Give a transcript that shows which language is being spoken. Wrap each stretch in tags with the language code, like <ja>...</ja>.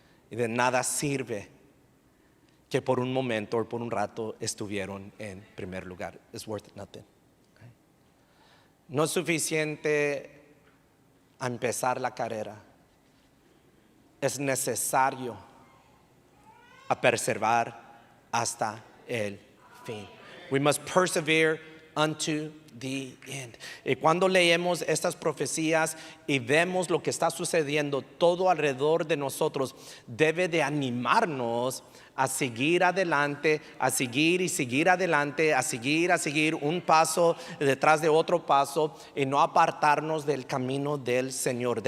<es>Y de nada sirve que por un momento o por un rato estuvieron en primer lugar.</es> <en>It's worth nothing. Okay?</en> <es>No es suficiente a empezar la carrera. Es necesario a perseverar hasta el fin.</es> <en>We must persevere unto the end.</en> <es>Y cuando leemos estas profecías y vemos lo que está sucediendo todo alrededor de nosotros, debe de animarnos a seguir adelante, a seguir y seguir adelante, a seguir un paso detrás de otro paso y no apartarnos del camino del Señor.</es>